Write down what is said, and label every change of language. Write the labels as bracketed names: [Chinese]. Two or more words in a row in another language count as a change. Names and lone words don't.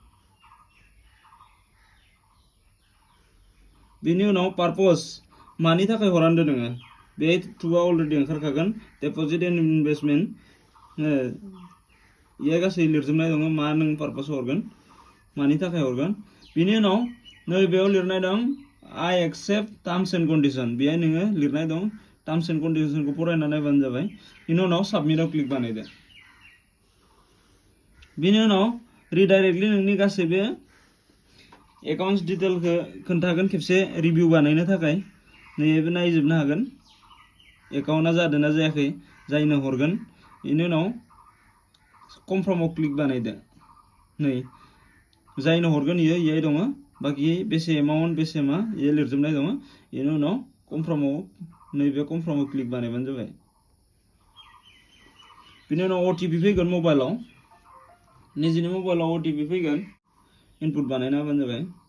[Bodo] बिनि उनाव पारपस मानि थाखाय हरान्दो नोङो बे थुबा अलरेडि ओंखारखागोन [English] deposit and investment [Bodo] इया गासै लिरजोबनाय दङ मा नों पारपस हरगोन मानि थाखाय हरगोन। बिनि उनाव नै बेयाव लिरनाय दं [English] I accept terms and condition [Bodo] बेहाय नोङो लिरनाय दं [English] terms and condition [Bodo] खौ फरायना नायबानो जाबाय बेनि उनाव सबमिटआव क्लिक बानायदो बेनि उनाव रिडाइरेक्टलि नोंनि गासैबो एकाउन्ट्स डिटेलखौ खोन्थागोन खेबसे रिभिउ बानायनो थाखाय नैबो नायजोबनो हागोन एकाउन्टआ जादोंना जायाखै जायनो हरगोन बेनि उनाव कनफार्मआव क्लिक बानायदो नै जायनो हरगोन इयो दङ बाखि बेसे एमाउन्ट बेसे मा इयो लिरजोबनाय दङ बेनि उनाव कनफार्मआव नैबे कनफार्मआव क्लिक बानायबानो जाबाय बेनि उनाव OTP फैगोन मबाइलाव निजिनि मबाइलाव OTP फैगोन इनपुट बानायना होबानो जाबाय